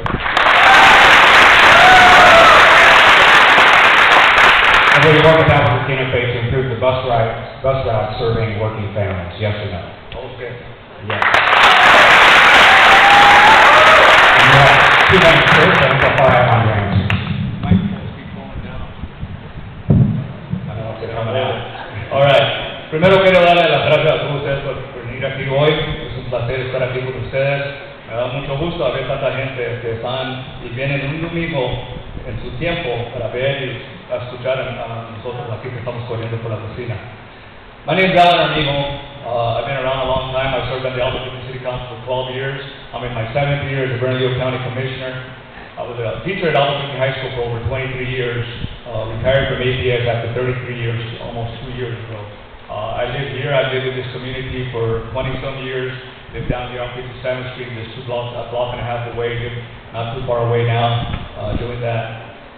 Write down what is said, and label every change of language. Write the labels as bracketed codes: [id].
[en] And will you work with Albuquerque Interfaith to improve the bus route serving working families? Yes or no? Okay. Yes. And you have 2 minutes to amplify on your answer. Microphones keep going down. I don't know if they're coming out. All right. [es] Primero quiero darle las gracias a todos ustedes por venir aquí hoy. Es un placer estar aquí con ustedes. Me da mucho gusto ver tanta gente que están y vienen un domingo en su tiempo para ver y escuchar a nosotros aquí que estamos corriendo por la cocina. [en] My name is Armijo. I've been around a long time. I served on the Albuquerque City Council for 12 years. I'm in my 7th year as a Bernalillo County Commissioner. I was a teacher at Albuquerque High School for over 23 years. retired from APS after 33 years, almost 2 years ago. I live here, I've lived in this community for 20-some years, live down here on 57th Street, just a block and a half away, live not too far away now, doing that.